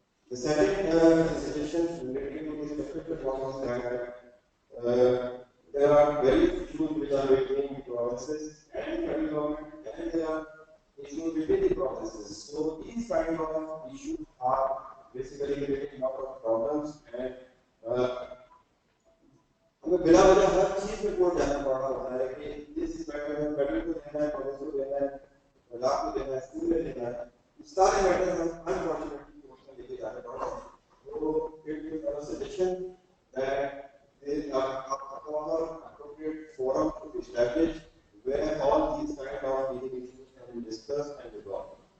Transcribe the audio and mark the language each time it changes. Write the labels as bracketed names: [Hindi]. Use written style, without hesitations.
[English] The second suggestion related to this specific reform is that there are very issues which are between the provinces and the federal government, and there are issues between the provinces. So these kind of issues are basically creating a lot of problems, and [Hindi] हमें बिना वजह हर चीज में court जाना पड़ रहा होता है कि इस मैटर को देना है, कॉलेज को देना है, लॉ को देना है, स्कूल में देना है, सारे मैटर हम अनफॉर्चुनेटली कोर्ट में लेके जाने पड़ रहे हैं. [English] तो it is our suggestion that there is a proper appropriate forum to be established where all these kind of legal issues can be discussed and resolved.